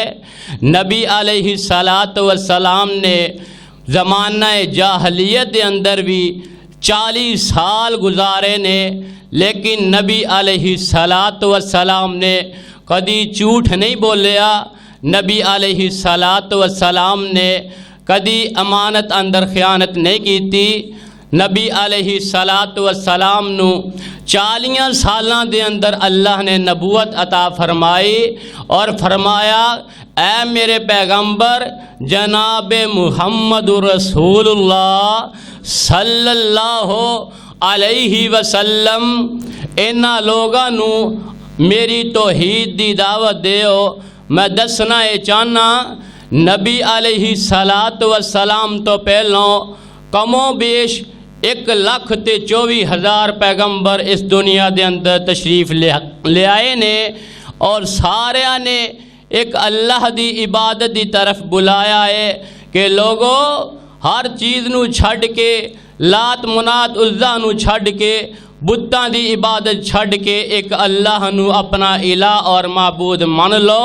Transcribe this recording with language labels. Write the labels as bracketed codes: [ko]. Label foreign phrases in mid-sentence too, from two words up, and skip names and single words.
[pa] نبی [ar] علیہ الصلاۃ والسلام [pa] نے زمانہ جاہلیت دے اندر بھی 40 سال گزارے نے، لیکن نبی [ar] علیہ الصلاۃ والسلام [pa] نے کدی جھوٹ نہیں بولیا. نبی [ar] علیہ الصلاۃ والسلام [pa] نے کدی امانت اندر خیانت نہیں کیتی. نبی [ar] علیہ الصلاۃ والسلام [pa] نو 40 سالاں دے اندر اللہ نے نبوت عطا فرمائی اور فرمایا اے میرے پیغمبر جناب محمد رسول اللہ [ar] صلی اللہ علیہ وسلم [pa] انہاں لوگاں نو میری توحید دی دعوت دیو. میں دسنا یہ چاہنا نبی [ar] علیہ الصلاۃ والسلام [pa] تو پہلوں کم و بیش 1,24,000 پیغمبر اس دنیا دے اندر تشریف لے آئے نے اور سارے نے ایک اللہ دی عبادت دی طرف بلایا ہے کہ لوگوں ہر چیز نو چھڈ کے لات منات عزا نو چھڈ کے بتاں دی عبادت چھڈ کے ایک اللہ نو اپنا الہ اور معبود مان لو.